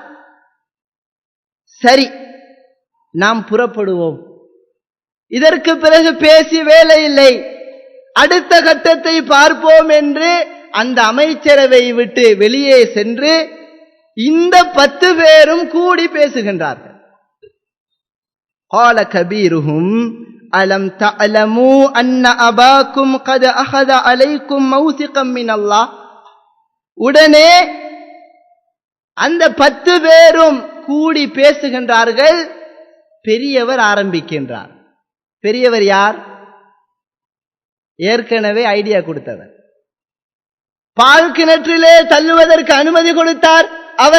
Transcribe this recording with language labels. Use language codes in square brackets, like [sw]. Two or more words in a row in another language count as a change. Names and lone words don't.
[ta] சரி நாம் புறப்படுவோம், இதற்கு பிறகு பேசி வேலை இல்லை, அடுத்த கட்டத்தை பார்ப்போம் என்று அந்த அமைச்சரவை விட்டு வெளியே சென்று இந்த 10 பேரும் கூடி பேசுகின்றார்கள். [ar] قال كبيرهم ألم تعلموا أن أباكم قد أخذ عليكم موثقا من الله. [ta] உடனே அந்த 10 பேரும் கூடி பேசுகின்றார்கள். பெரியவர் ஆரம்பிக்கின்றார். பெரியவர் யார்? ஏற்கனவே ஐடியா கொடுத்தவர். பால் கிணற்றிலே தள்ளுவதற்கு அனுமதி கொடுத்தார் அவர்.